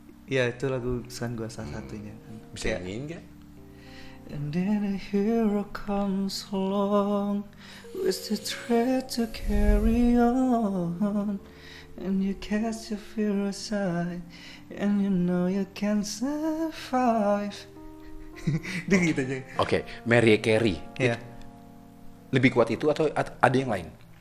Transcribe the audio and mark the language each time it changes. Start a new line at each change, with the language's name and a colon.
Indonesian: Iya, itu lagu kesukaan gue salah satunya. Bisa nyanyiin nggak?
English: And then a hero comes along with the thread to carry on, and you cast your fear aside, and you know you can survive.
Indonesian: Udah gitu aja. Oke, Mariah Carey. Iya. Lebih kuat itu atau ada yang lain?